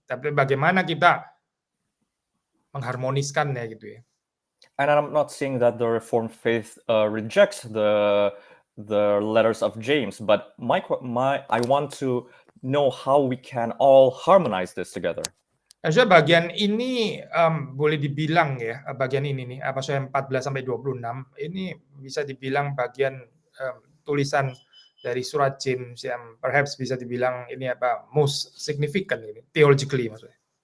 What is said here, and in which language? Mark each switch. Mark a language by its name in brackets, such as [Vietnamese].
[Indonesian] Tapi bagaimana kita mengharmoniskannya gitu ya. [English] And I'm not saying that the Reformed faith rejects the letters of James, but I want to know how we can all harmonize this together. [Indonesian] So bagian ini boleh dibilang ya, bagian ini nih, pasal 14 sampai 26 ini bisa dibilang bagian tulisan dari surat James yang perhaps bisa dibilang ini [English] most significant [Indonesian] ini, theologically maksudnya.